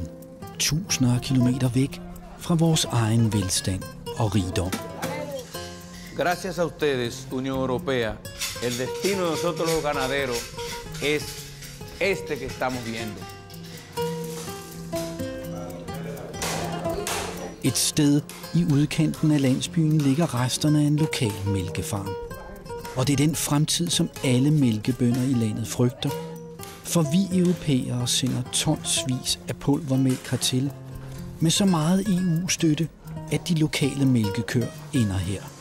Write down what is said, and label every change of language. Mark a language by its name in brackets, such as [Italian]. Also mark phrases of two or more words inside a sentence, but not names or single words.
[Danish] Tusinder af kilometer væk fra vores egen velstand og rigdom. [Spanish] Gracias a ustedes, Unión Europea, el destino de nosotros los ganaderos es este que estamos viendo. [Danish] Et sted i udkanten af landsbyen ligger resterne af en lokal mælkefarm. Og det er den fremtid, som alle mælkebønder i landet frygter. For vi europæere sender tonsvis af pulvermælk hertil, med så meget EU-støtte, at de lokale mælkekøer ender her.